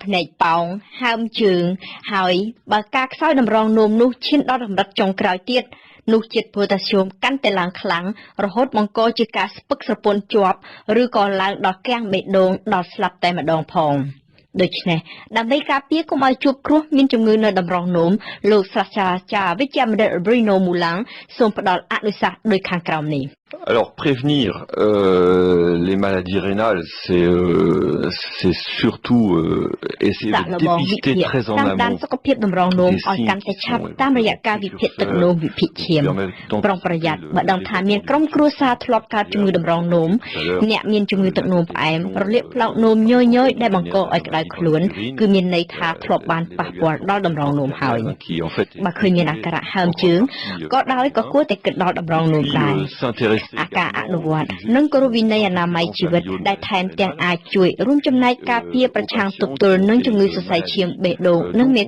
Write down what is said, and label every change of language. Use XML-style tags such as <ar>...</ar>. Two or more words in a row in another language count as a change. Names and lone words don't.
<km>ភ្នែកប៉ោងហើមជើងហើយបើការខ្សោយតម្រងនោមនោះឈានដល់កម្រិតចុងក្រោយទៀតនោះជាតិប៉ូតាស្យូមកាន់តែឡើងខ្លាំងរហូតបង្កជាការស្ពឹកស្រពន់ជាប់ឬក៏ឡើងដល់គាំងបេះដូងដល់ស្លាប់តែម្ដងផងដូច្នេះដើម្បីការពារកុំឲ្យជួបគ្រោះមានជំងឺនៅតម្រងនោមលោកសាស្ត្រាចារ្យវិជ្ជបណ្ឌិត Bruno Moulang សូមផ្ដល់អនុសាសន៍ដូចខាងក្រោមនេះ</km> <fr>Alors prévenir les maladies rénales, c'est surtout essayer de dépister très en amont</fr> <km>សុខភាពតម្រងនោមឲ្យកាន់តែឆាប់តាមរយៈការវិភាគទឹកនោមវិភាគឈាមប្រុងប្រយ័ត្នបើដឹងថាមានក្រុមគ្រួសារ ធ្លាប់កើតជំងឺតម្រងនោមអ្នកមានជំងឺទឹកនោមផ្អែមរលាកផ្លោកនោមញយៗដែលបង្កឲ្យក្តៅខ្លួនគឺមានន័យថាធ្លាប់បានប៉ះពាល់ដល់តម្រងនោមហើយបើឃើញមានអាការៈហើមជើងក៏ដោយក៏គួរតែគិតដល់តម្រងនោមដែរអាការអនុវត្តនិងគោរពវិន័យអនាម័យជីវិតដែលថែមទាំងអាចជួយរួមចំណែកការពារប្រឆាំងទប់ទល់នឹងជំងឺសរសៃឈាមបេះដូងនិងមេ</km>